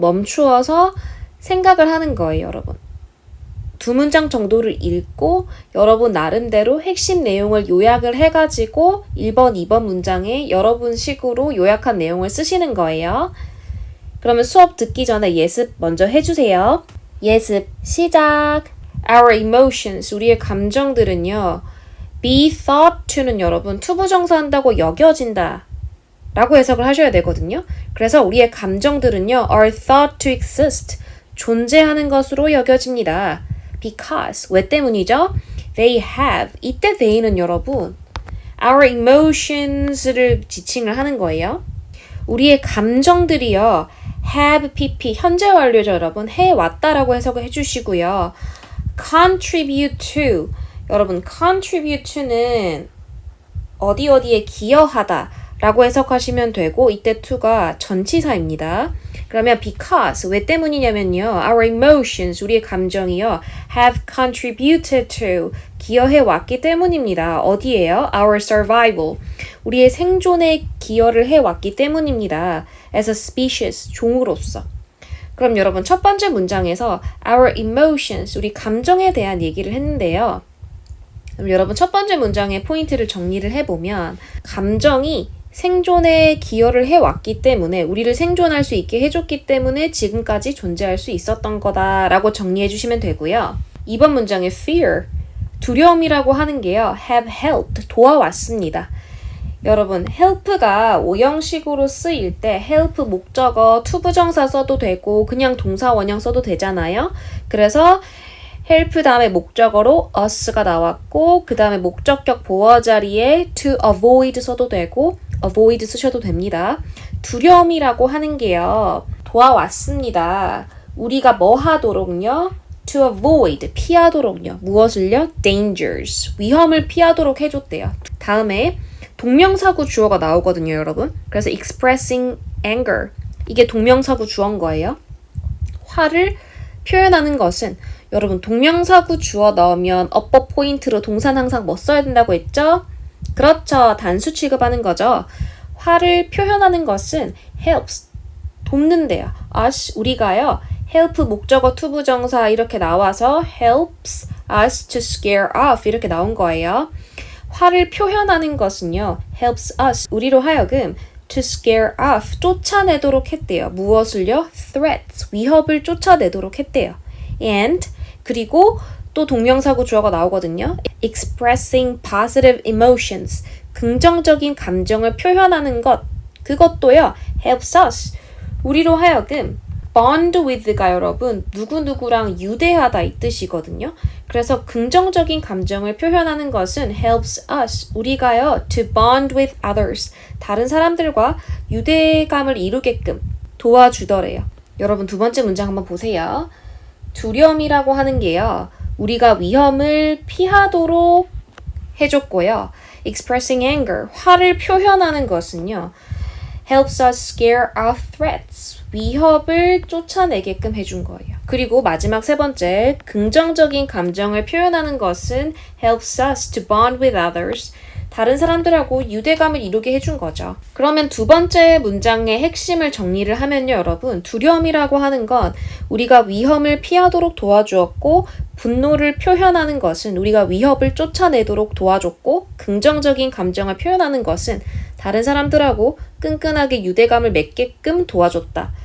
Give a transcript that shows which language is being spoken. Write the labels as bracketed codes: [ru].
[ko] 멈추어서 생각을 하는 거예요, 여러분. 두 문장 정도를 읽고 여러분 나름대로 핵심 내용을 요약을 해가지고 1번, 2번 문장에 여러분 식으로 요약한 내용을 쓰시는 거예요. 그러면 수업 듣기 전에 예습 먼저 해주세요. 예습 시작! [en] Our emotions, [ko] 우리의 감정들은요. [en] be thought to [ko] 는 여러분 투부정사한다고 여겨진다. 라고 해석을 하셔야 되거든요. 그래서 우리의 감정들은요, [en] are thought to exist. [ko] 존재하는 것으로 여겨집니다. Because, 왜 때문이죠? [en] They have, [ko] 이때 they는 여러분, our emotions를 지칭을 하는 거예요. 우리의 감정들이요, have pp, 현재 완료죠, 여러분. 해왔다라고 해석을 해주시고요. [en] contribute to, [ko] 여러분, contribute to는 어디에 기여하다. 라고 해석하시면 되고 이때 to가 전치사입니다. 그러면 because 왜 때문이냐면요. [en] Our emotions [ko] 우리의 감정이요. [en] have contributed to [ko] 기여해 왔기 때문입니다. 어디에요? [en] Our survival [ko] 우리의 생존에 기여를 해왔기 때문입니다. [en] As a species [ko] 종으로서. 그럼 여러분 첫 번째 문장에서 our emotions 우리 감정에 대한 얘기를 했는데요. 그럼 여러분 첫 번째 문장의 포인트를 정리를 해보면 감정이 생존에 기여를 해왔기 때문에 우리를 생존할 수 있게 해줬기 때문에 지금까지 존재할 수 있었던 거다라고 정리해 주시면 되고요. 2번 문장의 fear, 두려움이라고 하는 게요. [en] have helped, [ko] 도와왔습니다. 여러분 help가 오형식으로 쓰일 때 help 목적어 투부정사 써도 되고 그냥 동사 원형 써도 되잖아요. 그래서 help 다음에 목적어로 us가 나왔고 그 다음에 목적격 보어 자리에 [en] to avoid [ko] 써도 되고 avoid 쓰셔도 됩니다. 두려움이라고 하는 게요. 도와왔습니다. 우리가 뭐 하도록요? [en] to avoid, [ko] 피하도록요. 무엇을요? dangers, 위험을 피하도록 해줬대요. 다음에 동명사구 주어가 나오거든요, 여러분. 그래서 [en] expressing anger, [ko] 이게 동명사구 주어인 거예요. 화를 표현하는 것은 여러분 동명사구 주어 넣으면 어법 포인트로 동사는 항상 뭐 써야 된다고 했죠? 그렇죠. 단수 취급하는 거죠. 화를 표현하는 것은 helps, 돕는데요. us, 우리가요. help 목적어 투부정사 이렇게 나와서 [en] helps us to scare off [ko] 이렇게 나온 거예요. 화를 표현하는 것은요. [en] helps us, [ko] 우리로 하여금 [en] to scare off, [ko] 쫓아내도록 했대요. 무엇을요? threats, 위협을 쫓아내도록 했대요. and, 그리고 또 동명사구 주어가 나오거든요. [en] expressing positive emotions, [ko] 긍정적인 감정을 표현하는 것, 그것도요. [en] helps us, [ko] 우리로 하여금 [en] bond with [ko] 가 여러분 누구누구랑 유대하다 이 뜻이거든요. 그래서 긍정적인 감정을 표현하는 것은 [en] helps us, [ko] 우리가요 [en] to bond with others, [ko] 다른 사람들과 유대감을 이루게끔 도와주더래요. 여러분 두 번째 문장 한번 보세요. 두려움이라고 하는 게요. 우리가 위험을 피하도록 해줬고요. [en] expressing anger, [ko] 화를 표현하는 것은요. [en] helps us scare off threats, [ko] 위협을 쫓아내게끔 해준 거예요. 그리고 마지막 세 번째, 긍정적인 감정을 표현하는 것은 [en] helps us to bond with others, [ko] 다른 사람들하고 유대감을 이루게 해준 거죠. 그러면 두 번째 문장의 핵심을 정리를 하면요, 여러분. 두려움이라고 하는 건 우리가 위험을 피하도록 도와주었고 분노를 표현하는 것은 우리가 위협을 쫓아내도록 도와줬고 긍정적인 감정을 표현하는 것은 다른 사람들하고 끈끈하게 유대감을 맺게끔 도와줬다